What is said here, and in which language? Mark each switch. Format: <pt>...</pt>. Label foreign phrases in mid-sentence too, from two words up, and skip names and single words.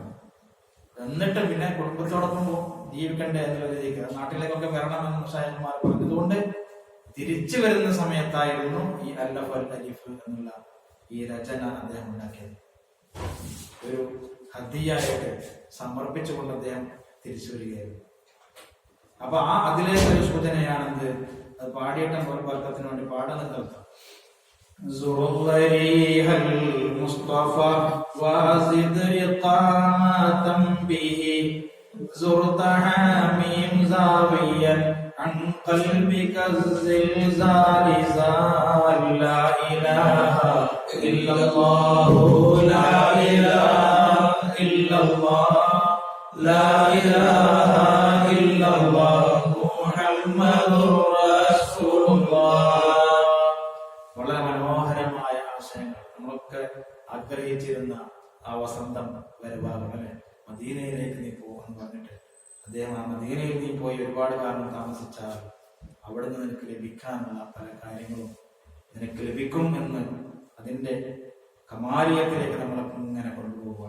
<ml>എന്നിട്ട് പിന്നെ കുടുംബത്തോടൊപ്പം ജീവിക്കണ്ടേ എന്നുള്ള രീതിക്ക് നാട്ടിലേക്കൊക്കെ വരണമെന്ന് മശായിഖന്മാർ പറഞ്ഞതുകൊണ്ട് തിരിച്ചു വരുന്ന സമയത്തായിരുന്നു ഈ അല്ലഫ് അൽ അലിഫ് എന്നുള്ള ഈ രചന അദ്ദേഹം ഉണ്ടാക്കിയത്. ഒരു ഹദിയായിട്ട് സമർപ്പിച്ചുകൊണ്ട് അദ്ദേഹം തിരിച്ചു വരികയായിരുന്നു. അപ്പൊ അതിലേക്കൊരു സൂചനയാണെന്ത്, അത് പാടിയട്ടം ബർക്കത്തിന് വേണ്ടി പാടാൻ നിർത്താം.</ml> <ar>عن قلبك الزلزال زال لا إله إلا الله لا إله إلا الله لا إله إلا الله محمد رسول الله.</ar> <ml>വളരെ മനോഹരമായ ആശയങ്ങൾ. നമ്മളൊക്കെ ആഗ്രഹിച്ചിരുന്ന ആ വസന്തം വരവാകും അല്ലെ, മദീനയിലേക്ക് നീ പോകാൻ പറഞ്ഞിട്ട് അദ്ദേഹം ആ മദീനയിൽ നീ പോയി ഒരുപാട് കാലം താമസിച്ചാൽ അവിടെ നിന്ന് നിനക്ക് ലഭിക്കാനുള്ള പല കാര്യങ്ങളും നിനക്ക് ലഭിക്കും എന്ന് അതിന്റെ കമാലിയത്തിലേക്ക് നമ്മളെ ഇങ്ങനെ കൊണ്ടുപോകുകയാണ്.</ml>